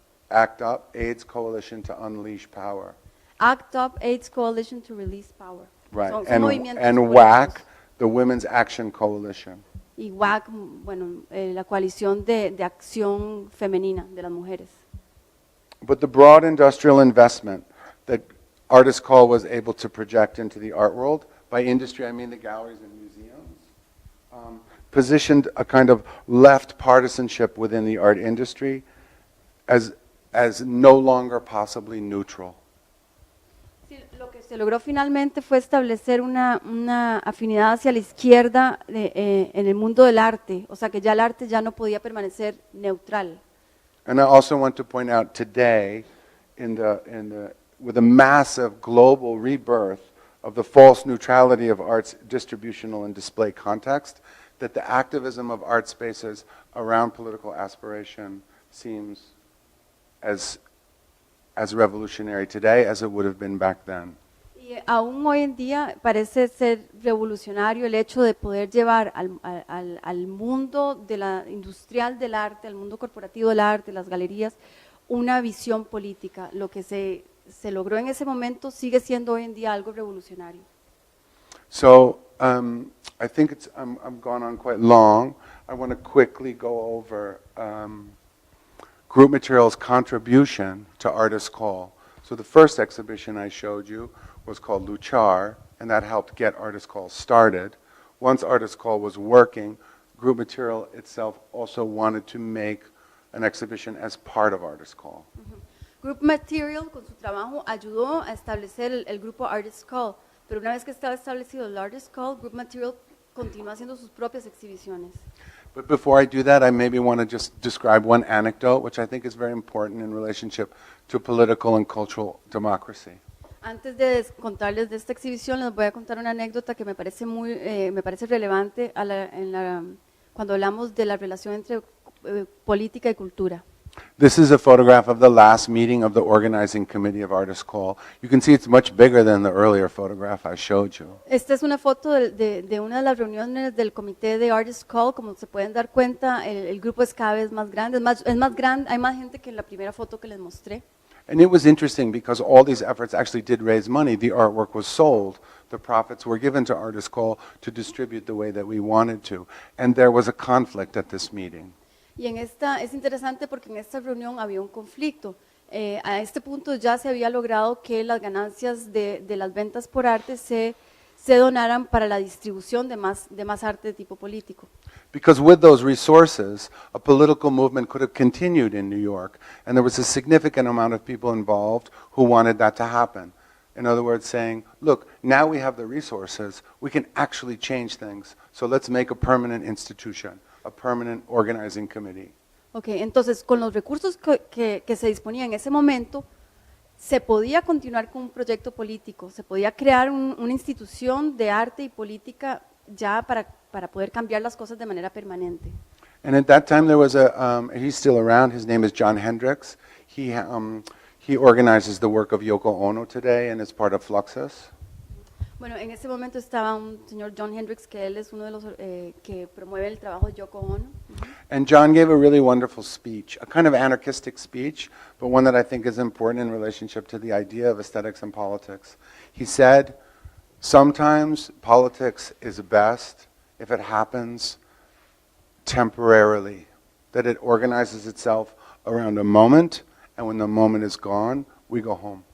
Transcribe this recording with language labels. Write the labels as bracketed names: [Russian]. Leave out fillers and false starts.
[English] ACT UP, AIDS Coalition to Unleash Power. ACT UP, AIDS Coalition to Release Power. Right, [Spanish] Son [English] and [Spanish] movimientos [English] WAC, the Women's Action Coalition. [Spanish] Y WAC, bueno, la coalición de acción femenina de las mujeres. [English] But the broad industrial investment that Artist Call was able to project into the art world, by industry I mean the galleries and museums, positioned a kind of left partisanship within the art industry as no longer possibly neutral. [Spanish] Sí, lo que se logró finalmente fue establecer una afinidad hacia la izquierda en el mundo del arte, o sea que ya el arte ya no podía permanecer neutral. [English] And I also want to point out today, with a massive global rebirth of the false neutrality of art's distributional and display context, that the activism of art spaces around political aspiration seems as revolutionary today as it would have been back then. [Spanish] Y aún hoy en día parece ser revolucionario el hecho de poder llevar al mundo industrial del arte, al mundo corporativo del arte, las galerías, una visión política. Lo que se logró en ese momento sigue siendo hoy en día algo revolucionario. [English] So I think I'm gone on quite long. I want to quickly go over Group Material's contribution to Artist Call. So the first exhibition I showed you was called Luchar, and that helped get Artist Call started. Once Artist Call was working, Group Material itself also wanted to make an exhibition as part of Artist Call. [Spanish] Group Material, con su trabajo, ayudó a establecer el grupo Artist Call, pero una vez que estaba establecido el Artist Call, Group Material continúa haciendo sus propias exhibiciones. [English] But before I do that, I maybe want to just describe one anecdote, which I think is very important in relationship to political and cultural democracy. [Spanish] Antes de contarles de esta exhibición, les voy a contar una anécdota que me parece relevante cuando hablamos de la relación entre política y cultura. [English] This is a photograph of the last meeting of the organizing committee of Artist Call. You can see it's much bigger than the earlier photograph I showed you. [Spanish] Esta es una foto de una de las reuniones del comité de Artist Call. Como se pueden dar cuenta, el grupo es cada vez más grande, es más grande, hay más gente que en la primera foto que les mostré. [English] And it was interesting because all these efforts actually did raise money. The artwork was sold. The profits were given to Artist Call to distribute the way that we wanted to. And there was a conflict at this meeting. [Spanish] Y es interesante porque en esta reunión había un conflicto. A este punto ya se había logrado que las ganancias de las ventas por arte se donaran para la distribución de más arte de tipo político. [English] Because with those resources, a political movement could have continued in New York, and there was a significant amount of people involved who wanted that to happen. In other words, saying, look, now we have the resources, we can actually change things, so let's make a permanent institution a permanent organizing committee. [Spanish] Okay, entonces con los recursos que se disponía en ese momento, se podía continuar con un proyecto político, se podía crear una institución de arte y política ya para poder cambiar las cosas de manera permanente. [English] And at that time there was he's still around, his name is John Hendricks. He organizes the work of Yoko Ono today and is part of Fluxus. [Spanish] Bueno, en ese momento estaba un señor John Hendricks, que él es uno de los que promueve el trabajo de Yoko Ono. [English] And John gave a really wonderful speech, a kind of anarchistic speech, but one that I think is important in relationship to the idea of aesthetics and politics. He said, sometimes politics is best if it happens temporarily, that it organizes itself around a moment, and when the moment is gone, we go home.